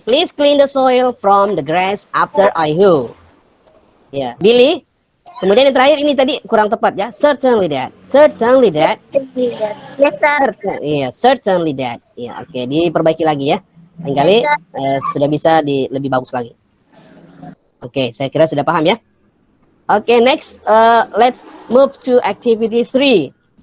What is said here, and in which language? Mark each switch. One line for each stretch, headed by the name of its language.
English: Please clean the soil from the grass after I hoe.
Indonesian: Ya, Billy. Kemudian yang terakhir ini tadi kurang tepat ya.
English: Certainly that. Certainly that. Yes, sir.
Indonesian: Iya, certainly that. Iya, oke, diperbaiki lagi ya. Lain kali sudah bisa lebih bagus lagi. Oke, saya kira sudah paham ya.
English: Oke, next let's move to activity 3.